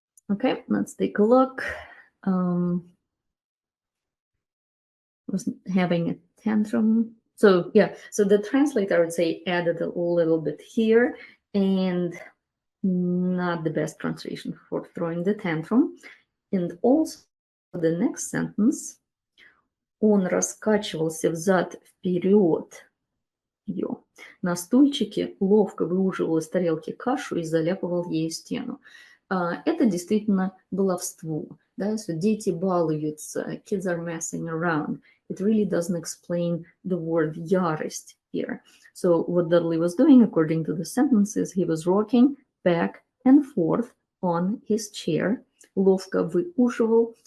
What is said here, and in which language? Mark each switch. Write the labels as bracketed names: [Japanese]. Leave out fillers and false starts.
[English] Okay, let's take a look. Was having a tantrum. So yeah, so the translator, I would say, added a little bit here, and not the best translation for throwing the tantrum. And also the next sentence, [Russian] он раскачивался взад-вперед на стульчике, ловко выуживал из тарелки кашу и заляпывал ей стену. Это действительно баловство. Да? [English] So [Russian] дети балуются, [English] kids are messing around. It really doesn't explain the word ярость here. So what Dudley was doing, according to the sentences, he was rocking back and forth on his chair. [Russian] Ловко выуживал.